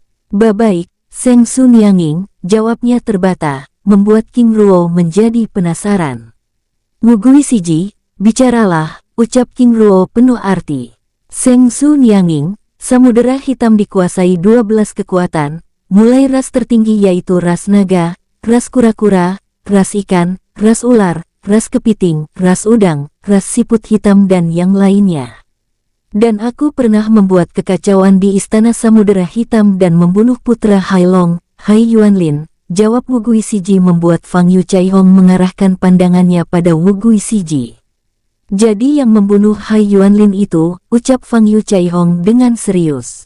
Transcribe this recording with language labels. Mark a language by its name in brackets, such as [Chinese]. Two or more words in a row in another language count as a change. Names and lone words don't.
[Indonesian] Baik, Seng Su Nianxing, jawabnya terbata, membuat King Ruo menjadi penasaran. Wu Guizhi, bicaralah, ucap King Ruo penuh arti. Seng Su Nianxing, Samudera Hitam dikuasai 12 kekuatan, mulai ras tertinggi yaitu ras naga, ras kura-kura, ras ikan, ras ular, ras kepiting, ras udang, ras siput hitam dan yang lainnya. Dan aku pernah membuat kekacauan di Istana Samudera Hitam dan membunuh putra Hai Long, Hai Yuanlin, jawab Wu Guizhi membuat Fang Yu Chaihong mengarahkan pandangannya pada Wu Guizhi. Jadi yang membunuh Hai Yuanlin itu, ucap Fang Yu Chaihong dengan serius.